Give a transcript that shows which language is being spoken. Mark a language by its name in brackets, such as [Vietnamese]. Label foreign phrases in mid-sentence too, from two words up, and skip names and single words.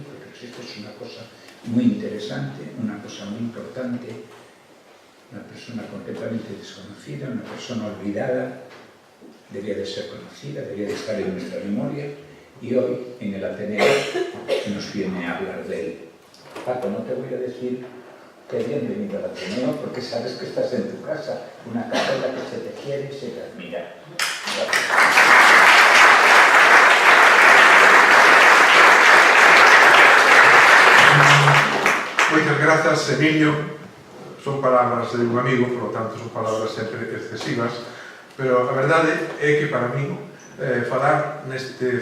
[Spanish] Porque esto es una cosa muy interesante, una cosa muy importante, una persona completamente desconocida, una persona olvidada, debía de ser conocida, debía de estar en nuestra memoria, y hoy en el Ateneo nos viene a hablar de él. Paco, no te voy a decir que bienvenido al Ateneo, porque sabes que estás en tu casa, una casa en la que se te quiere y se te admira. Gracias. [Galician] Moitas grazas, Emilio. [Spanish] Son palabras de un amigo, por lo tanto son palabras [Galician] sempre excesivas, pero a verdade é que para mí falar neste